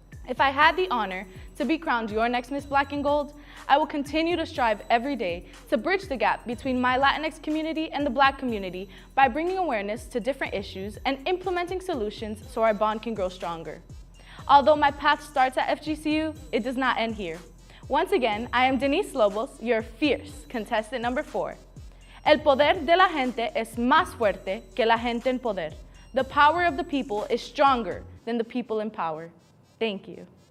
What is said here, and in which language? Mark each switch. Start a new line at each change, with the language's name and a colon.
English: If I had the honor to be crowned your next Miss Black and Gold, I will continue to strive every day to bridge the gap between my Latinx community and the Black community by bringing awareness to different issues and implementing solutions so our bond can grow stronger. Although my path starts at FGCU, it does not end here. Once again, I am Denise Lobos, your fierce contestant number 4.
Spanish: El poder de la gente es más fuerte que la gente en poder.
English: The power of the people is stronger than the people in power. Thank you.